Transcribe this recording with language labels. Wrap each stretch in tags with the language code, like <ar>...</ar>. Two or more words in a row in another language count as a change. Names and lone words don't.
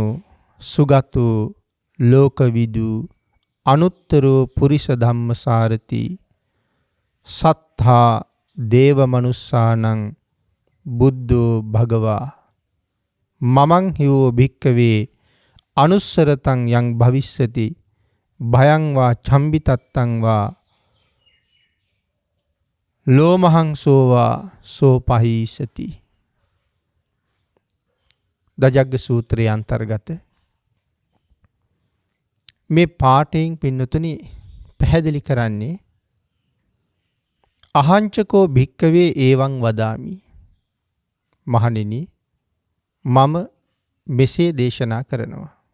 <pi>සුගතෝ ලෝකවිදු අනුත්තරෝ පුරිස ධම්මසාරති සත්තා දේව මනුස්සානං බුද්ධෝ භගවා මමං හිවෝ භික්කවේ අනුස්සරතං යං භවිස්සති භයං වා චම්බිතත්තං වා ලෝමහංසෝ වා සෝපහීසති.</pi> <si>දජග්ග සූත්‍රයේ අන්තර්ගත මේ පාඨයෙන් පින්නතුනි පැහැදිලි කරන්නේ</si> <pi>අහංචකෝ භික්කවේ ඒවං වදාමි.</pi> <si>මහණෙනි, මම මෙසේ දේශනා කරනවා.</si>